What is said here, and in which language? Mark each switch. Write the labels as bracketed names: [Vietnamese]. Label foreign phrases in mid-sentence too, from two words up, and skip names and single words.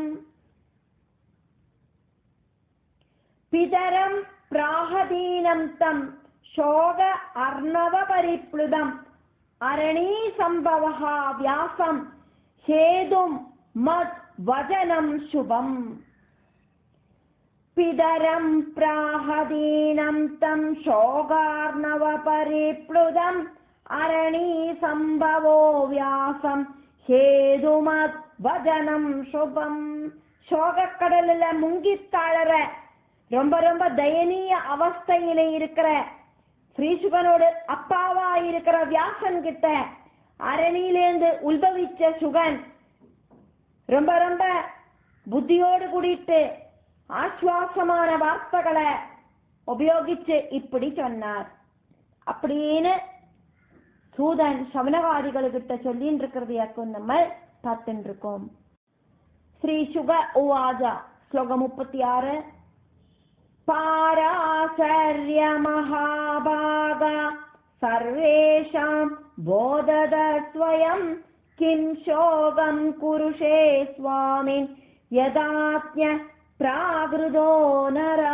[Sanskrit] पितरं प्राहदीनं तं शोक अर्णव परिप्लुतं अरणि सम्भवः व्यासं हेतुम् मत् वचनं शुभम्. പിതരം പ്രാഹദീനം തം ശോകാർണവ പരിപ്ലുതം അരണീ സംഭവോ വ്യാസം ഹേതുമത് വചനം ശുഭം. [Tamil] சோகக்கடல்ல முங்கி தாழற ரொம்ப ரொம்ப தயனீய அவஸ்தையில இருக்கிற ஸ்ரீசுகனோடு அப்பாவா இருக்கிற வியாசன் கிட்ட அரணியிலேந்து உத்பவிச்ச சுகன் ரொம்ப ரொம்ப புத்தியோடு கூடிட்டு ஆஸ்வாசமான வார்த்தைகளை உபயோகிச்சு இப்படி சொன்னார் அப்படின்னு சூதன் சவனகாதிகளுக்கிட்ட சொல்லின்னு இருக்கிறதையாக்கும் நம்ம பார்த்துட்டு இருக்கோம். [Sanskrit] श्रीशुक उवाच श्लोक 36 पाराशर्य महाभाग सर्वेषां बोधद स्वयं किं शोकं कुरुषे स्वामिन् यदाज्ञ प्राकृतो नरा.